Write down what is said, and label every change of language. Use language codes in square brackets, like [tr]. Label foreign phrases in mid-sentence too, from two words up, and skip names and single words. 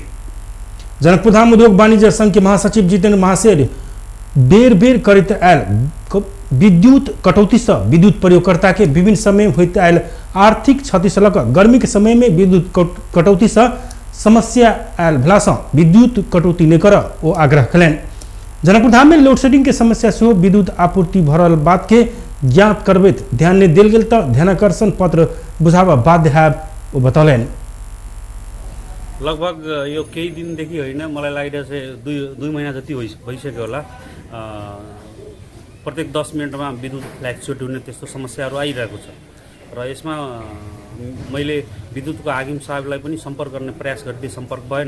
[mai] जनकपुरधाम उद्योग वाणिज्य संघ के महासचिव जितेंद्र महासेठ बेर बेर करैत आयल विद्युत कटौती से विद्युत प्रयोगकर्ता के विभिन्न समय में होइत आयल आर्थिक क्षति से लऽ गर्मी के समय में विद्युत कटौती से समस्या आयल भेला से विद्युत कटौती नहीं कर ओ आग्रह कयलनि। जनकपुरधाम में लोडशेडिंग के समस्या से विद्युत आपूर्ति भरल बात के ज्ञात करबैत ध्यान नहीं देल गेल तऽ ध्यानाकर्षण पत्र बुझाबा बाध्य हैब ओ बतौलनि। [ne] लगभग यो केही दिनदेखि होइन, मलाई लागिरहेछ दुई महिना जति भइसक्यो होला। प्रत्येक 10 मिनटमा विद्युत फ्ल्याक्चुएट हुने त्यस्तो समस्याहरू आइरहेको छ र यसमा मैले विद्युतको हाकिम साहबलाई पनि सम्पर्क गर्ने प्रयास गर्दै सम्पर्क भएन।